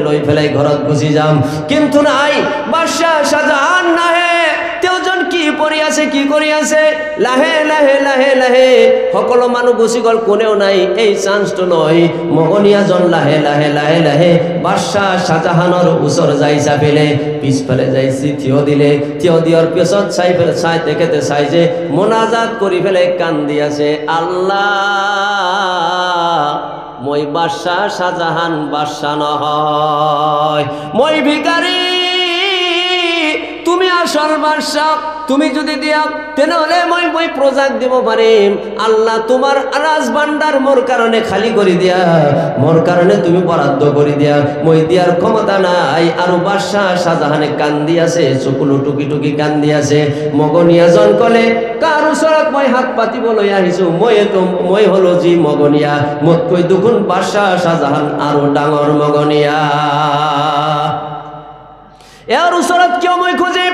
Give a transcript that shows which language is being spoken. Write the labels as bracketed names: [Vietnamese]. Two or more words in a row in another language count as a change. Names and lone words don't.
[Assamese] লৈ পেলাই ঘৰত গুচি যাম কিন্তু নাই বাদশাহ শাহজাহান নাহে তেওঁজন কি কৰি আছে লাহে লাহে সকলো মানুহ গুচি গ'ল কোনেও নাই এই চান্সটো লয় মগনীয়াজন লাহে লাহে বাদশাহ শাহজাহানৰ ওচৰ যাই চাপিলে পিছফালে যাই থিয় দিয়াৰ পিছত চাই যে মোনাজাত কৰি পেলাই কান্দি আছে আল্লাহ মই বাদশাহ শাহজাহান বাদশাহ নহয় মই ভিখাৰী তুমি আসল বাদশাহ তুমি যদি দিয়া তেনেহলে মই প্রজাক দিব পাৰিম আল্লাহ তোমার রাজভাণ্ডার মোর কারণে খালি করে দিয়া মোর কারণে তুমি বরাদ্দ করে দিয়া মই দিয়ার ক্ষমতা নাই আর বাদশাহ শাহজাহানে কান্দি আছে চকুলো টুকি কান্দি আছে মগনীয়াজন কলে কার ওচৰত মই হাত পাতিবলৈ আহিছো মই হলো যি মগনীয়া মোতকৈ দুগুণ বাদশাহ শাহজাহান আৰু ডাঙৰ মগনীয়া এর ওচৰত কিয় মই খুঁজিম?